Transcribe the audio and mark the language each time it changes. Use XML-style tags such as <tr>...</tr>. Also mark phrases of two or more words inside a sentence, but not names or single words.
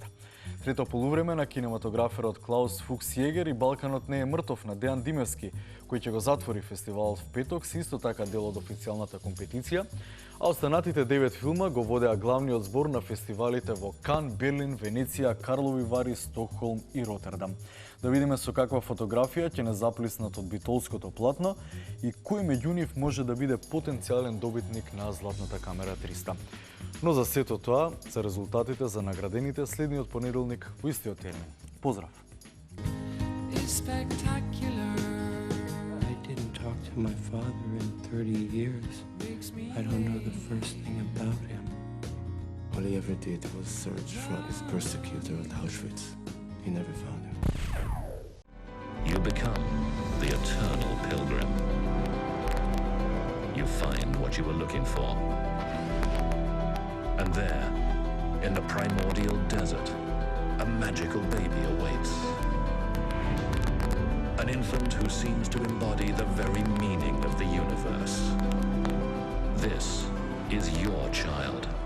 <mk>Трето полувреме на кинематограферот Клаус Фукс Јегер и Балканот не е мртов на Дејан Димевски, кој ќе го затвори фестивалот в петок, се исто така дел од официјалната компетиција, а останатите 9 филма го водеа главниот збор на фестивалите во Кан, Берлин, Венеција, Карлови Вари, Стокхолм и Ротердам. Да видиме со каква фотографија ќе не заплиснат од битолското платно и кој меѓу нив може да биде потенцијален добитник на Златната камера 300. Но за сето тоа, за резултатите за наградените следниот понеделник во истиот термин. Поздрав!</mk> <en>I didn't talk to my father in 30 years. I don't know the first thing about him. All he ever did was search for his persecutor at Auschwitz. He never found him. You become the eternal pilgrim. You find what you were looking for. And there, in the primordial desert, a magical baby awaits. An infant who seems to embody the very meaning of the universe. This is your child.</en>